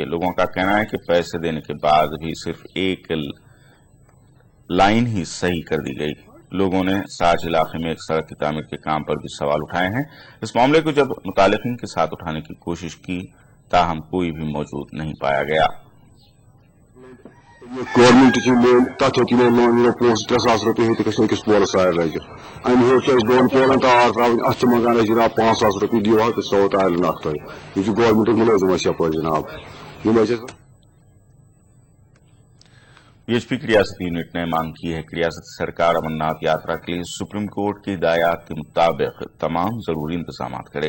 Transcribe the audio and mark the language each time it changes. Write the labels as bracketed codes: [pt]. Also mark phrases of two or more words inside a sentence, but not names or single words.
[ur] لوگوں کا کہنا ہے کہ پیسے دینے کے بعد بھی صرف ایک لائن ہی صحیح کر دی گئی. لوگوں نے ساچ علاقے میں ایک سڑک کی تعمیر کے کام پر بھی سوال اٹھائے ہیں. اس معاملے کو جب متعلقین کے ساتھ اٹھانے کی کوشش کی، تاہم کوئی بھی موجود نہیں پایا گیا. [ks] गवर्नमेंट तथ लोन 3,000 रुपये अकिस पोलस तार लगे अमे दोन पोलन तार त्रा अत मंगान जनाब 5,000 रुपये दियो तो सो तार नख यह गवर्नमेंट मुलजिम यप जनाब। [ur] بی ایچ پی کی ریاستی یونٹ نے مانگ کی ہے کہ ریاستی سرکار امرناتھ یاترا کے لیے سپریم کورٹ کی ہدایت کے مطابق تمام ضروری انتظام کرے.